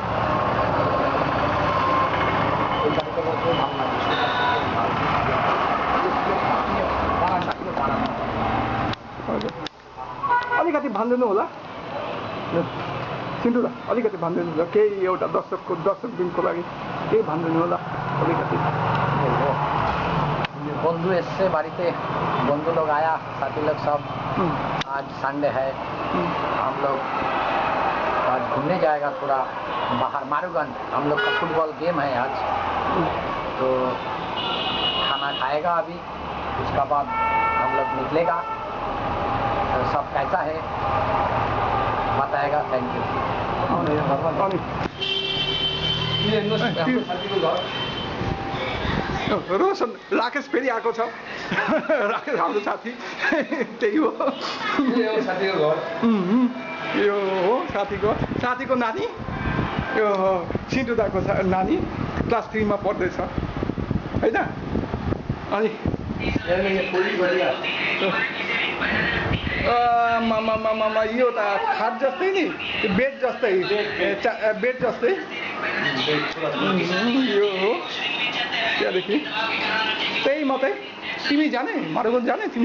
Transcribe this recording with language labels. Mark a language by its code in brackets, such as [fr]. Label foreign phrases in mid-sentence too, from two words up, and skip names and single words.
[ne] अलिकति भनिदिनु होला सिन्टु दा, अलिकति भनिदिनु होला, केही एउटा दर्शक दिनको लागि केही भनिदिनु होला अलिकति। [hi] बंधु इससे बाड़ीते बंधु लोग आया, साथी लोग सब। आज संडे है, हम लोग आज घूमने जाएगा थोड़ा बाहर मारूगंज। हम लोग का [en] football game [hi] है आज, तो खाना खाएगा अभी, उसका बाद हम लोग निकलेगा। तो सब कैसा है बताएगा। [en] thank you. [ne] रोशन राकेश फेरि आएको छ। राकेश हाम्रो साथी त्यही हो साथीको घर। यो हो साथीको नानी, यो सिन्टु दाको नानी, क्लास 3 मा पढ्दैछ होइन। अनि यो त खाट जस्तै नि बेड जस्तै बेड जस्तै यो हो त्यहाँदेखि त्यही मात्रै तिमी जाने मरुगञ्ज जाने तिमी